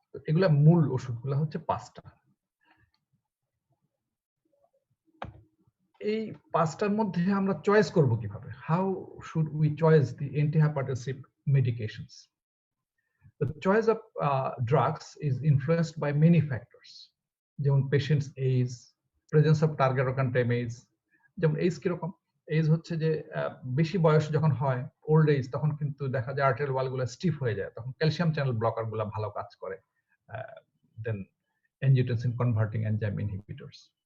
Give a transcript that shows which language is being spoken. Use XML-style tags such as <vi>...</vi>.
<bn>এগুলা মূল ওষুধগুলা হচ্ছে 5টা। এই 5টার মধ্যে আমরা চয়েস করব কিভাবে?</bn> <en>How should we choice the antihypertensive medications? The choice of drugs is influenced by many factors. যেমন patient's age, presence of target organ damage.</en> <bn>যেমন age কিরকম? Age হচ্ছে যে বেশি বয়স যখন হয়, old age, তখন কিন্তু দেখা যায় arterial wall গুলো stiff হয়ে যায়, তখন ক্যালসিয়াম চ্যানেল ব্লকার গুলো ভালো কাজ করে, then angiotensin converting enzyme inhibitors.</bn>